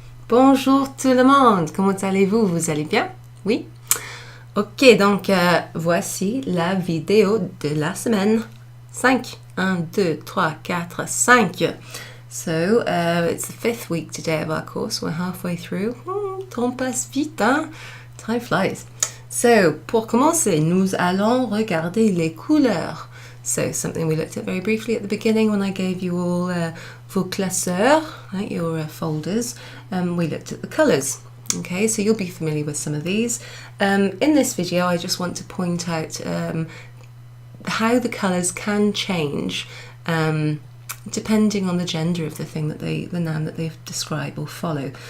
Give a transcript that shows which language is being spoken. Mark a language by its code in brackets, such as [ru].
[fr] Bonjour tout le monde, comment allez-vous? Vous allez bien? Oui? Ok, donc voici la vidéo de la semaine 5. 1, 2, 3, 4, 5. [en] So, it's the 5th week today of our course. We're halfway through. [fr] Temps passe vite, hein? [en] Time flies. [fr] So, pour commencer, nous allons regarder les couleurs. [en] So, something we looked at very briefly at the beginning when I gave you all [fr] vos classeurs, [en] right, your folders. We looked at the colours. Okay, so you'll be familiar with some of these. In this video, I just want to point out how the colours can change depending on the gender of the thing that the noun that they describe or follow.